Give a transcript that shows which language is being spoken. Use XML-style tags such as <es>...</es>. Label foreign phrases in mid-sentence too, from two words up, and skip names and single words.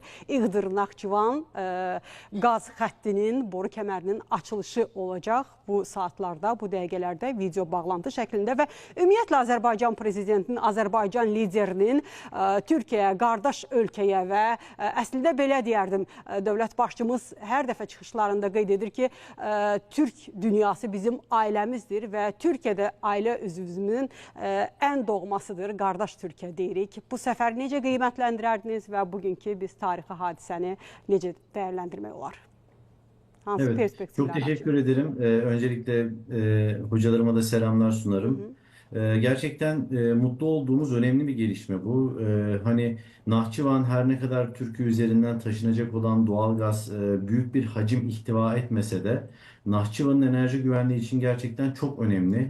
<az>İğdır-Naxçıvan qaz xəttinin, boru kəmərinin açılışı olacaq bu saatlarda, bu dəqiqələrdə video bağlantı şəklində və ümumiyyətlə Azərbaycan prezidentinin, Azərbaycan liderinin Türkiyəyə, qardaş ölkəyə və əslində belə deyərdim, dövlət başçımız hər dəfə çıxışlarında qeyd edir ki, Türk dünyası bizim ailəmizdir və Türkiyədə ailə üzvümüzün ən doğmasıdır, qardaş Türkiyə deyirik. Bu səfəri necə qiymətləndirərdiniz və bugünkü biz tarixi hadisəni necə dəyərləndirmək olar?</az> <tr>Evet, çok teşekkür ederim. Öncelikle hocalarıma da selamlar sunarım. Gerçekten mutlu olduğumuz önemli bir gelişme bu. Hani Nahçıvan her ne kadar Türkiye üzerinden taşınacak olan doğalgaz büyük bir hacim ihtiva etmese de Nahçıvan'ın enerji güvenliği için gerçekten çok önemli.</tr>